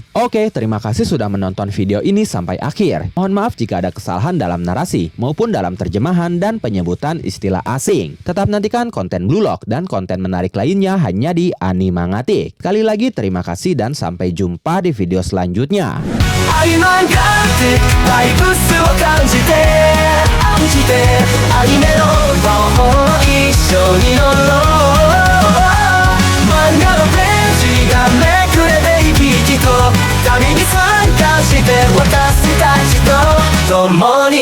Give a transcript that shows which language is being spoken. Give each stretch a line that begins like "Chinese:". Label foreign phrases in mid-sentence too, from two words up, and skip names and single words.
Indonesian: Oke, terima kasih sudah menonton video ini sampai akhir. Mohon maaf jika ada kesalahan dalam narasi maupun dalam terjemahan dan penyebutan istilah asing. Tetap nantikan konten Blue Lock dan konten menarik lainnya hanya di Animangatik. Sekali lagi terima kasih dan sampai jumpa di video selanjutnya. Animangatik,
Japanese: バイブスを感じてアニメの魔法一緒に乗ろう。漫画のページがめくれて生き生きと旅に参加して私たちと共に